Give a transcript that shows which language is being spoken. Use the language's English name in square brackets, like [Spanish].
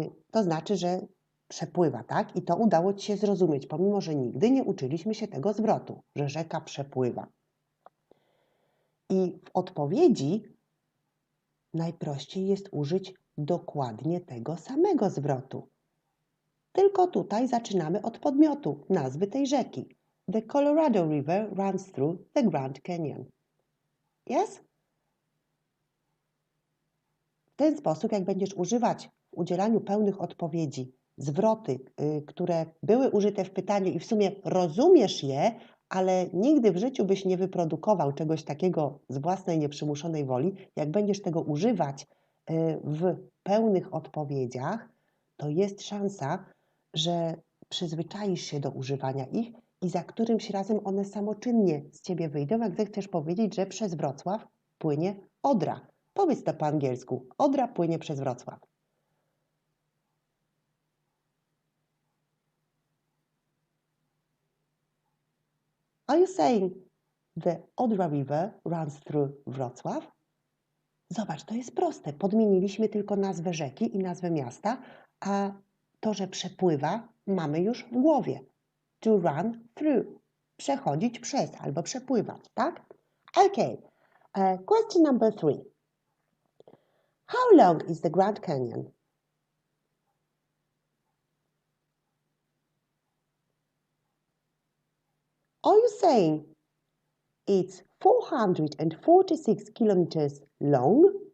[Polish] To znaczy, że przepływa, tak? I to udało Ci się zrozumieć, pomimo że nigdy nie uczyliśmy się tego zwrotu, że rzeka przepływa. I w odpowiedzi najprościej jest użyć dokładnie tego samego zwrotu. Tylko tutaj zaczynamy od podmiotu, nazwy tej rzeki. [English] The Colorado River runs through the Grand Canyon. Yes? [Polish] W ten sposób, jak będziesz używać w udzielaniu pełnych odpowiedzi zwroty, które były użyte w pytaniu i w sumie rozumiesz je, ale nigdy w życiu byś nie wyprodukował czegoś takiego z własnej nieprzymuszonej woli, jak będziesz tego używać w pełnych odpowiedziach, to jest szansa, że przyzwyczaisz się do używania ich i za którymś razem one samoczynnie z Ciebie wyjdą, jak zechcesz powiedzieć, że przez Wrocław płynie Odra. Powiedz to po angielsku. Odra płynie przez Wrocław. [English] Are you saying the Odra River runs through Wrocław? [Polish] Zobacz, to jest proste. Podmieniliśmy tylko nazwę rzeki i nazwę miasta, a to, że przepływa, mamy już w głowie. [English] To run through. [Polish] Przechodzić przez albo przepływać, tak? [English] Okay. Question number 3. How long is the Grand Canyon? Are you saying it's 446 kilometers long?